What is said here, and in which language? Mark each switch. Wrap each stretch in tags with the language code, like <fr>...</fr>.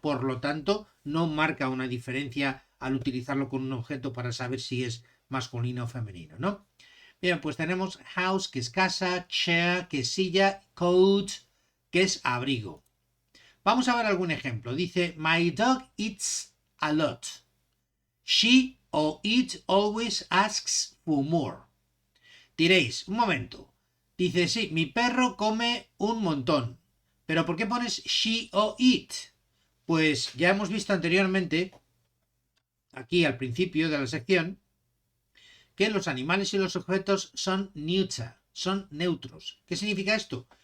<es>Por lo tanto, no marca una diferencia al utilizarlo con un objeto para saber si es masculino o femenino, ¿no? Bien, pues tenemos house, que es casa, chair, que es silla, coat, que es abrigo. Vamos a ver algún ejemplo.</es> <en>Dice, my dog eats a lot. She or it always asks for more.</en> <es>Diréis, un momento. Dice, sí, mi perro come un montón. ¿Pero por qué pones</es> <en>she or it?</en> <es>Pues ya hemos visto anteriormente, aquí al principio de la sección, que los animales y los objetos son neutral, son neutros. ¿Qué significa esto?</es>